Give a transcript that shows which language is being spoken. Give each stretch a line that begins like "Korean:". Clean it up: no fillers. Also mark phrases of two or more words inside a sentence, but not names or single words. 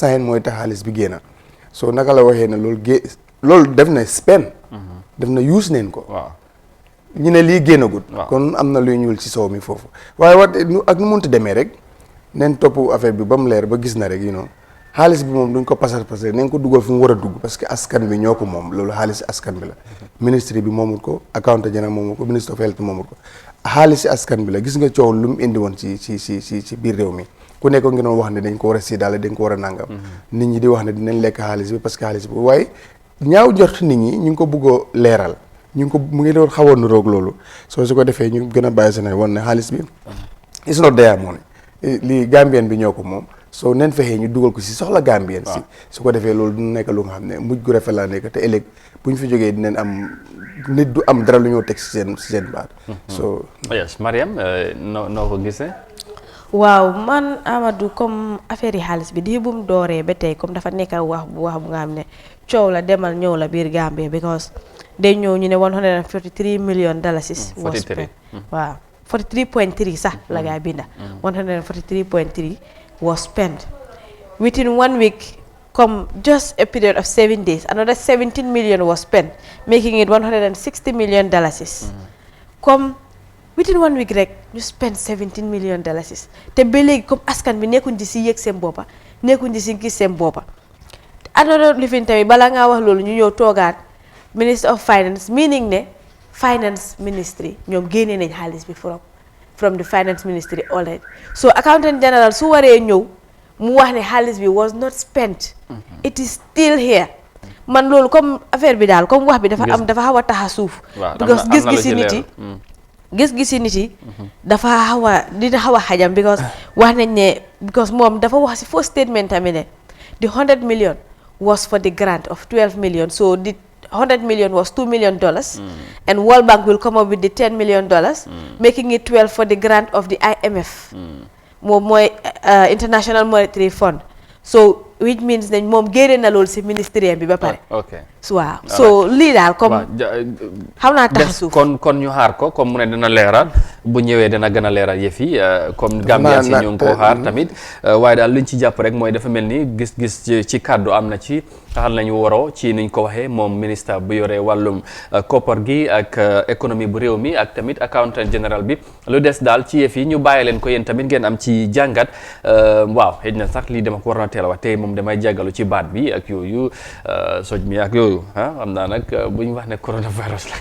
Wolof: saxeen mooy tax xaalis bi génn soo naka la waxee ne loolu def na spend def na use neen ko ñu ne lii génnagut kon am na luy ñuul ci soow mi foofu waaye ak nu munti demee rek neen topp affaire bi ba mu leer ba gis na rek xaalis bi moom duñ ko pasar neen ko dugal fu mu war a dugg
French: parce que
Wolof: askan bi ñoo ko moom loolu xaalis askan bi la ministre bi moomul ko accountant général moomul ko
English: ministre of health
Wolof: moomul ko xaalis askan bi la gis nga coow lu mu indi woon ci biir réew mi ku nekk ngi doon wax ne dañ ko war a séddaale dañ ko war a nangam nit ñi di wax ne dinañ lekk xaalis bi
French: parce que
Wolof: xaalis bi waaye ñaaw njort nit ñi ñu ngi ko bëggoo leeral mu ngi doon xawoon nu roog loolu soo su ko defee ñu gën a bàyyi seen woon ne xaalis bi
English: is not there
Wolof: moo ne lii Gambien bi ñoo ko moom soo neen fexee ñu dugal ko si soxla Gambien si su ko defee loolu du nekk lu nga xam ne mujj gu rafet laa nekk te ëllëg bu ñu fi jógee dinañ am nit du am dara lu ñoo teg si seen baat so yes Mariam noo ko gisee waaw man Amadou comme affaire yi xaalis bi di bu mu dooree ba tey comme dafa nekk wax bu nga xam ne coow la demal ñëw la biir Gambie because day ñëw ñu ne
English: 143 million dollars was spent
Wolof: waaw 43.3 sax la gaa binda
English: 143.3 was spent within 1 week come just a period of 7 days, another 17 million was spent, making it 160 million dollars. Come within 1 week
Wolof: rek ñu
English: spend 17 million dollars
Wolof: te ba léegi comme askan bi nekkuñ di si yëg seen boppa nekkuñ di si gis seen boppa. Another lifin tamit bala ngaa wax loolu ñu ñëw toogaat Minister of Finance, meaning ne Finance Ministry ñoom génne nañ xaalis bi
English: from the Finance Ministry already.
Wolof: So Accountant General su waree ñëw mu wax ne xaalis bi
English: was not spent, it is still here.
Wolof: Man loolu comme affaire bi daal comme wax bi dafa am dafa xaw a tax a suuf.
English: Because
Wolof: gis-gisi nit yi gis-gisi nit yi dafa xaw a dina xaw a xajam
English: because
Wolof: wax nañ ne
English: because
Wolof: moom dafa wax si
English: first statement
Wolof: tamit ne
English: the 100 million was for the grant of 12 million, so the 100 million was $2 million, and World Bank will come up with the $10 million, making it 12 for the grant of the IMF, International Monetary Fund. So which means that
Wolof: mom génne na loolu si ministère bi ba pare. ok waaw so lii daal comme xam naa tax suuf kon ñu xaar ko comme mu ne dina leeral bu ñëwee dina gën a leeral yëf yi comme Gambien si ñu ngi ko xaar tamit waaye daal luñ ci jàpp rek mooy dafa mel ni gis-gis ci kàddu am na ci taxal nañu waroo ci niñ ko waxee moom ministre bu yore wàllum koppar gi ak économie bu réew mi ak tamit accountant général bi lu des daal ci yëf yi ñu bàyyi leen ko yéen tamit ngeen am ci jàngat waaw xëy na sax lii dama ko war na teel a wax tey moom damay jàggalu ci baat bi ak yooyu soj mi ak yooyu xam naa nag bu ñu wax ne coronavirus